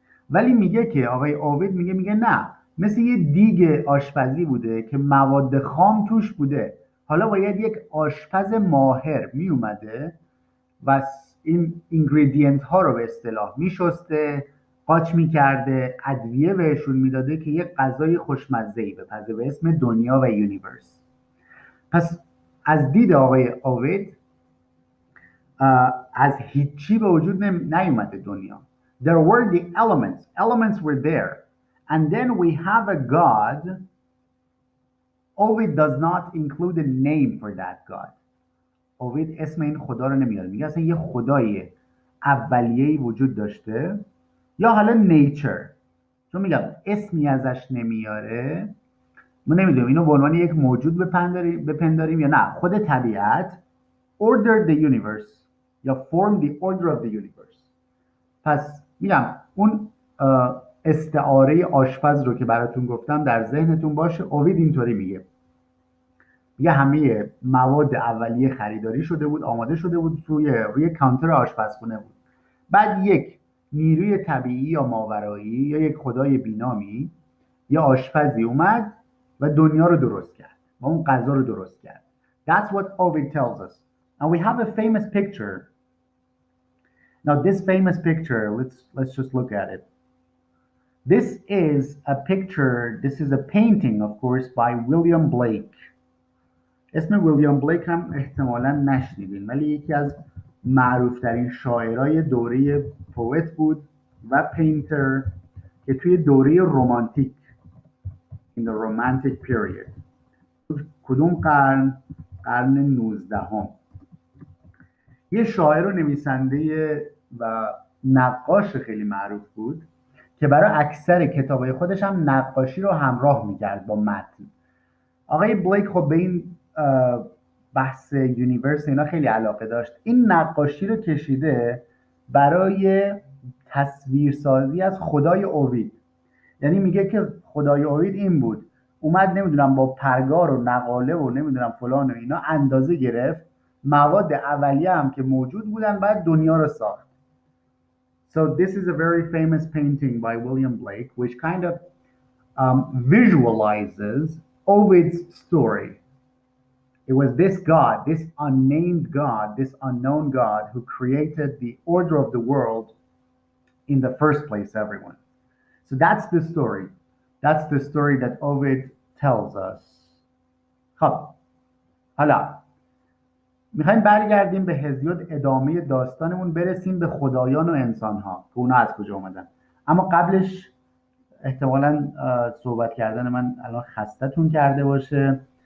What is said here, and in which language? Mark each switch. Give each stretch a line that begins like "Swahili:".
Persian: ولی میگه که آقای اوید میگه نه، مثل یه دیگ آشپزی بوده که مواد خام توش بوده، حالا باید یک آشپز ماهر میومده و این اینگریدینت ها رو به اصطلاح میشسته، قاچ میکرده، ادویه بهشون میداده که یک غذای خوشمزه‌ای بپزه به اسم دنیا و یونیورس. پس از دید آقای اوید از هیچی به وجود نیومده دنیا.
English: There were the elements. Elements were there. And then we have a God. Ovid does not include a name for that God.
Persian: اوید اسم این خدا رو نمیاره. میگه اصلا یه خدای اولیه‌ای وجود داشته یا حالا نیچر. چون میگم اسمی ازش نمیاره، ما نمیدونیم اینو به عنوان یک موجود بپنداریم یا نه. خود طبیعت
English: ordered the universe یا formed the order of the universe.
Persian: پس میگم اون استعاره آشپز رو که براتون گفتم در ذهنتون باشه. اوید اینطوری میگه همه مواد اولیه خریداری شده بود، آماده شده بود، روی کانتر آشپزخونه بود. بعد یک نیروی طبیعی یا ماورایی یا یک خدای بینامی یا آشپزی اومد و دنیا رو درست کرد و اون غذا رو درست کرد.
English: That's what Ovid tells us. And we have a famous picture. Now this famous picture, let's just look at it. This is a picture, this is a painting of course by William Blake.
Persian: اسم ویلیام بلیک هم احتمالاً نشنیدین، ولی یکی از معروفترین شاعرای دوره پوئت بود و پینتر که توی دوره رمانتیک
English: in the romantic period
Persian: کدوم قرن؟ قرن 19 یه شاعر و نویسنده و نقاش خیلی معروف بود که برای اکثر کتابای خودش هم نقاشی رو همراه میکرد با متن. آقای بلیک خب به این بحث یونیورس اینا خیلی علاقه داشت. این نقاشی رو کشیده برای تصویرسازی از خدای اوید. یعنی میگه که خدای اوید این بود، اومد نمیدونم با پرگار و نقاله و نمیدونم فلان و اینا اندازه گرفت، مواد اولیه هم که موجود بودن، بعد دنیا رو ساخت.
English: So this is a very famous painting by William Blake which kind of visualizes Ovid's story. It was this God, this unnamed God, this unknown God who created the order of the world in the first place, everyone. So that's the story. That's the story that Ovid tells us.
Persian: خب حالا میخوایم برگردیم به هزیود، ادامه داستانمون، برسیم به خدایان و انسانها که اونا از کجا اومدن. اما قبلش احتمالاً صحبت کردن من الان خستتون کرده باشه.